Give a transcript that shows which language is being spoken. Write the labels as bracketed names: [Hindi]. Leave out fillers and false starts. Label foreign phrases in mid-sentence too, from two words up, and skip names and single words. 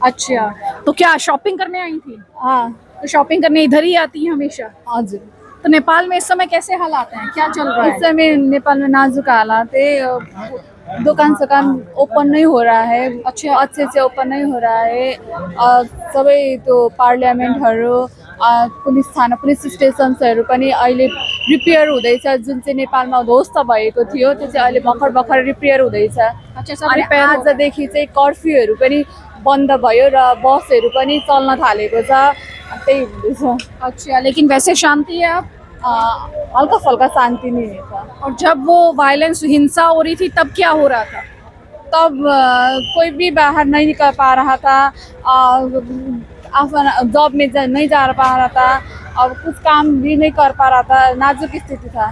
[Hindi] अच्छा, तो क्या शॉपिंग करने आई थी? हाँ। तो शॉपिंग करने इधर ही आती है हमेशा? हाँ जी। तो नेपाल में इस समय कैसे हालात हैं, क्या चल रहा है? इस समय नेपाल में नाजुक हालात है। दुकान ओपन नहीं हो रहा है, अच्छे से ओपन नहीं हो रहा है। [Nepali] सबै त्यो पार्लियामेन्टहरू, पुलिस थाना, पुलिस स्टेसन्सहरू पनि अहिले रिपेयर हुँदैछ। जुन चाहिँ नेपालमा ध्वस्त भएको थियो त्यो चाहिँ अहिले भर्खर रिपेयर हुँदैछ। अनि आजदेखि चाहिँ कर्फ्यूहरू पनि बन्द भयो र बसहरू पनि चल्न थालेको छ। त्यही हुँदैछ। [Hindi] अच्छा, लेकिन वैसे शांति है अब? हल्का फल्का शांति नहीं था। और जब वो वायलेंस, हिंसा हो रही थी तब क्या हो रहा था? तब कोई भी बाहर नहीं निकल पा रहा था, जॉब में नहीं जा पा रहा था, अब कुछ काम भी नहीं कर पा रहा था, नाजुक स्थिति था।